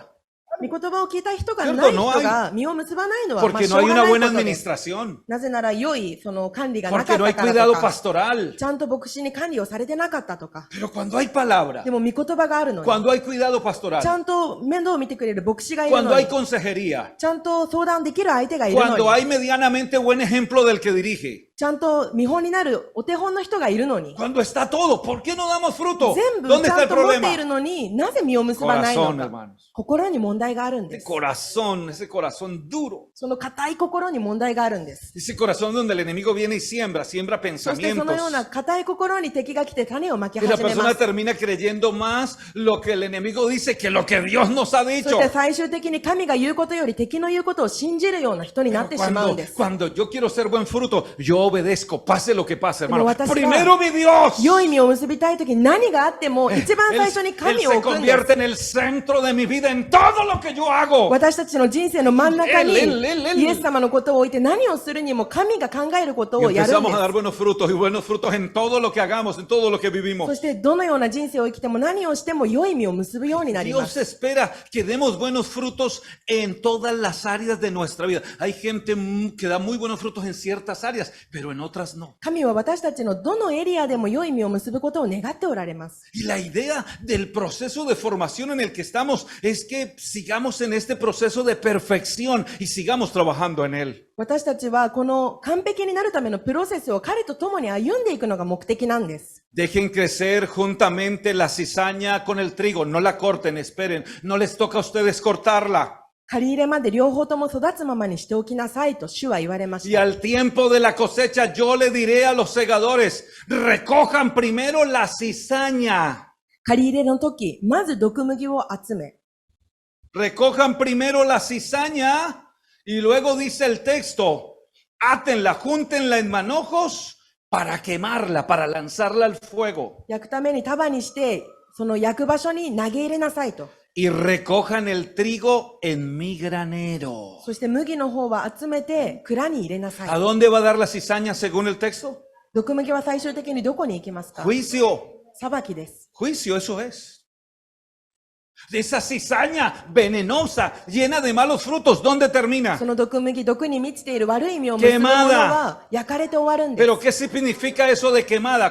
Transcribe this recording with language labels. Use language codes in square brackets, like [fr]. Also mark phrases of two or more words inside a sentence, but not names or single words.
[ja] 御言葉を聞いた人が [es] Cierto, [ja] ない [es] no [ja] 人 [es] hay. [ja] が実を結ばないのは、まあ [es] Porque [ja] し [es] no [ja] ょう [es] hay [ja] が [es] una [ja] ない [es] buena [ja] ことです。 [es] administración. [ja] なぜなら良いその管理がなか [es] Porque [ja] っ [es] no hay [ja] たからと [es] cuidado [ja] か、 [es] pastoral. [ja] ちゃんと牧師に管理をされてなかったとか。 [es] Pero cuando hay palabra, [ja] でも御言葉があるのに、 [es] cuando hay cuidado [ja] ちゃ [es] pastoral, [ja] んと面倒を見てくれる牧師がいる [es] cuando [ja] の [es] hay [ja] に、 [es] consejería, [ja] ちゃんと相談できる相手がいるの [es] cuando [ja] に、 [es] hay medianamente buen ejemplo del que dirige, [ja] ちゃんと見本になるお手本の人がいるのに、 [es] cuando está todo, ¿por qué no damos fruto? [ja] 全部 [es] ¿Dónde [ja] ち [es] está [ja] ゃ [es] el [ja] んと持っている [es] problema? [ja] のになぜ実を結ばないの [es] Corazón, [ja] か。 [es] hermanos. [ja] 心に問題があるんで [es] Ese [ja] す。 [es] corazón, ese corazón duro. [ja] その硬い心に問題があるんです。 [es] Ese corazón donde el enemigo viene y siembra [ja] そしてそ [es] pensamientos. [ja] のような硬い心に敵が来て種をまき [es] Y la [ja] 始めま [es] persona [ja] す。 [es] termina creyendo más lo que el enemigo dice que lo que Dios nos ha [ja] そ [es] dicho. [ja] して最終的に神が言うことより敵の言うことを信じるような人になっ [es] Pero [ja] てしまうんです。 [es] cuando yo quiero ser buen fruto, yo obedezco, pase lo que pase, hermano. [ja] Pero 私が [es] Primero mi Dios. [ja] 良い実を結びたいときに何があっても一番 [es] Él, [ja] 最初に [es] Él [ja] 神を [es] se [ja] 置くんです。 [es] convierte en el centro de mi vida, en todo lo que yo hago. [ja] 私たちの人生の真ん中に [es] Él [ja] イエス様のことを置いて何をするにも神が考えること [es] Y [ja] をやるんで [es] empezamos a [ja] す。 [es] dar buenos frutos y buenos frutos en todo lo que hagamos, en todo lo que [ja] そ [es] vivimos. [ja] してどのような人生を生きても何をしても良い実を結ぶようになりま [es] Dios [ja] す。 [es] espera que demos buenos frutos en todas las áreas de nuestra vida. Hay gente que da muy buenos frutos en ciertas áreas, pero en otras no. [ja] 神は私たちのどのエリアでも良い実を結ぶことを願っておられます。 [es] Y la idea del proceso de formación en el que estamos es que sigamos en este proceso de perfección y sigamos trabajando en él. [ja] 私たちはこの完璧になるためのプロセスを彼と共に歩んでいくのが目的なんです。 [es] Dejen crecer juntamente la cizaña con el trigo, no la corten, esperen, no les toca a ustedes cortarla. [ja] 借り入れまで両方とも育つままにしておきなさいと主は言われま [es] Y [ja] した。 [es] al tiempo de la cosecha yo le diré a los segadores, recojan primero la cizaña. [ja] 借り入れの時、まず毒麦を集め、 [es] Recojan primero la cizaña y luego dice el texto, átenla, júntenla en manojos para quemarla, para lanzarla al fuego. [ja] 焼くために束にして、その焼く場所に投げ入れなさいと。 [es] Y recojan el trigo en mi granero. [ja] そして麦の方は集めて蔵に入れなさ [es] ¿A [ja] い。 [es] dónde va a dar la cizaña según el texto? [ja] 毒麦は最終的にどこに行きますか？ [es] Juicio, [ja] 裁きです。 [es] juicio, eso es. De esa cizaña venenosa, llena de malos frutos, ¿dónde termina? [ja] その毒麦、毒に満ちている悪い意味を結ぶものは焼かれて終わるんです。 [es] Pero ¿qué significa eso de quemada?